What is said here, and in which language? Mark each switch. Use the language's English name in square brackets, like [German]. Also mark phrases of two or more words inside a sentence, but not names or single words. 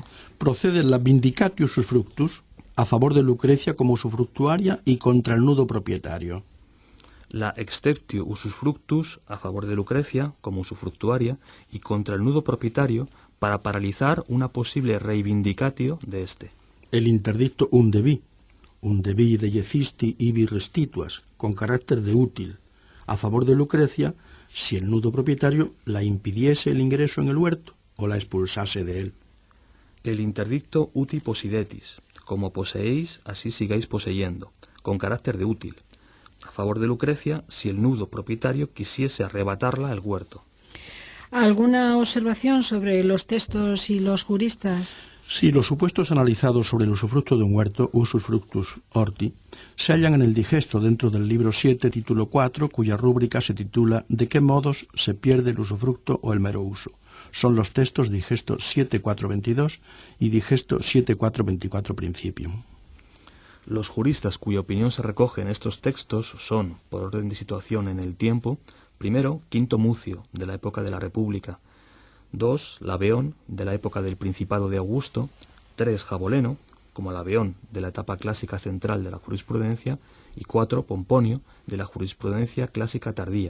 [Spanish] Procede la [Latin] vindicatio usufructus [Spanish] a favor de Lucrecia como usufructuaria y contra el nudo propietario. La [Latin] exceptio usufructus [Spanish] a favor de Lucrecia como usufructuaria y contra el nudo propietario para paralizar una posible reivindicatio de éste. El interdicto [Latin] undebi dejecisti ibi restituas, [Spanish] con carácter de útil, a favor de Lucrecia si el nudo propietario la impidiese el ingreso en el huerto o la expulsase de él. El interdicto [Latin] uti possidetis, [Spanish] como poseéis, así sigáis poseyendo, con carácter de útil, a favor de Lucrecia si el nudo propietario quisiese arrebatarla el huerto. ¿Alguna observación sobre los textos y los juristas? Sí, los supuestos analizados sobre el usufructo de un huerto, [Latin] usufructus horti, [Spanish] se hallan en el digesto dentro del libro 7, título 4, cuya rúbrica se titula ¿De qué modos se pierde el usufructo o el mero uso? Son los textos digesto 7.4.22 y digesto 7.4.24 principium. Los juristas cuya opinión se recoge en estos textos son, por orden de situación en el tiempo, primero, Quinto Mucio, de la época de la República; 2, Laveón, de la época del Principado de Augusto; 3, Jaboleno, como Laveón, de la etapa clásica central de la jurisprudencia; y 4, Pomponio, de la jurisprudencia clásica tardía.